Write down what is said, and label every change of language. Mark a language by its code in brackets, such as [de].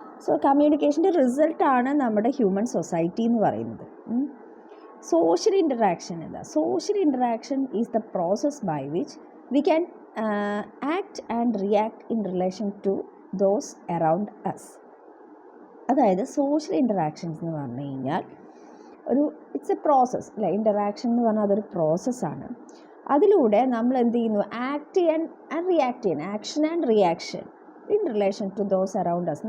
[ml] So കമ്മ്യൂണിക്കേഷൻ്റെ റിസൾട്ടാണ് നമ്മുടെ human society എന്ന് പറയുന്നത്. [en] Social interaction is the process by which we can act and react in relation to those around us. [ml] അതായത് social interactions എന്ന് പറഞ്ഞു കഴിഞ്ഞാൽ [en] it's a process [ml] അല്ലേ. ഇൻ്ററാക്ഷൻ എന്ന് പറഞ്ഞാൽ അതൊരു പ്രോസസ്സാണ്. അതിലൂടെ നമ്മൾ എന്ത് ചെയ്യുന്നു, ആക്ട് ആൻഡ് റിയാക്ട് ചെയ്യണം, [en] Action and reaction in relation to those around us.